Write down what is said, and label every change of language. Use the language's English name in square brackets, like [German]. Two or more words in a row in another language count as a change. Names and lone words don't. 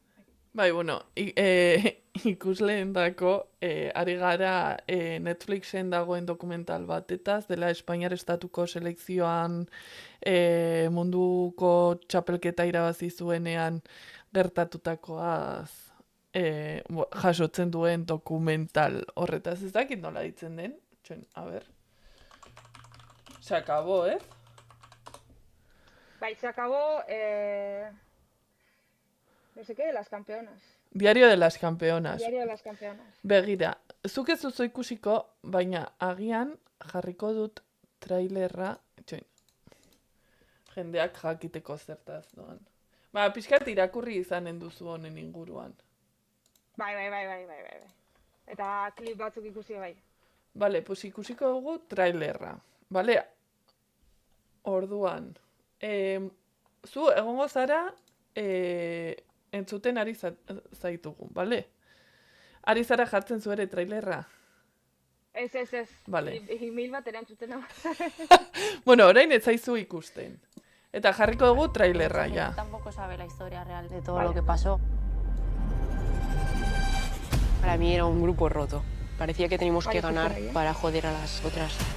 [Basque] Bai, bueno, ikusleen dako, ari gara Netflixen dagoen dokumental batetaz, dela Espainiar Estatuko selekzioan munduko txapelketa irabazi zuenean gertatutakoaz jasotzen duen dokumental horretaz. Ez dakit nola ditzen den? [Spanish] A ber. Se acabó, Bai, se acabó... No sé qué, de las campeonas. Diario de las campeonas. Diario de las campeonas. [Basque] Begira, zuk ez duzu ikusiko, baina agian jarriko dut trailerra, jendeak jakiteko zertaz doan. Pixkat irakurri izanen duzu honen inguruan. Bai. Eta klip batzuk ikusi bai. Bale, pues ikusiko dugu trailerra. Bale, orduan. Zu egongo zara... entzuten ari zaitugu, bale? Ari zara jartzen zu ere trailerra? Ez. [Spanish] Vale. [Basque] Email bat erantzuten hau. Bueno, orain ez zaizu ikusten. Eta jarriko dugu trailerra, ja. [Spanish] Tampoco sabe la historia real de todo lo que pasó. Para mí era un grupo roto. Parecía que teníamos que ganar para joder a las otras.